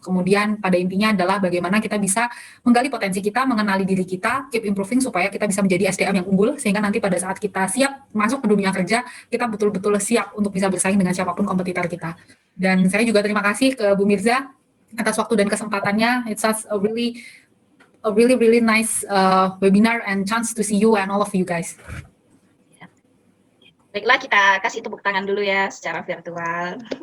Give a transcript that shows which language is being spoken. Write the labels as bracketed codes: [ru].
[id] Kemudian pada intinya adalah bagaimana kita bisa menggali potensi kita, mengenali diri kita, [en] keep improving [id] supaya kita bisa menjadi SDM yang unggul, sehingga nanti pada saat kita siap masuk ke dunia kerja, kita betul-betul siap untuk bisa bersaing dengan siapapun kompetitor kita. Dan saya juga terima kasih ke Bu Mirza atas waktu dan kesempatannya. [en] It's such a really nice webinar and chance to see you and all of you guys. [id] Baiklah, kita kasih tepuk tangan dulu ya secara virtual.